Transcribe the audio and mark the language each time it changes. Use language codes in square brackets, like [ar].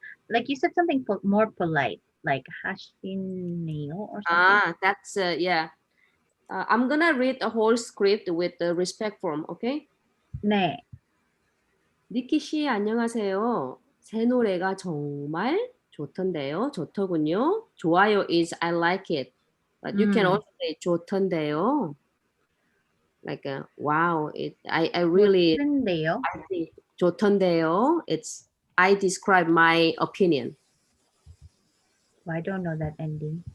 [en] Like you said something more polite, like 하시네요 or something. That's yeah. I'm gonna read the whole script with the respect form, okay? [ko] 네. 니키 씨 안녕하세요. 새 노래가 정말 좋던데요. 좋더군요. 좋아요 [en] is I like it. But you can also say [ko] 좋던데요. [en] Like wow, I really [ko] 좋던데요. [en] I think [ko] 좋던데요. [en] It's I describe my opinion. Well, I don't know that ending.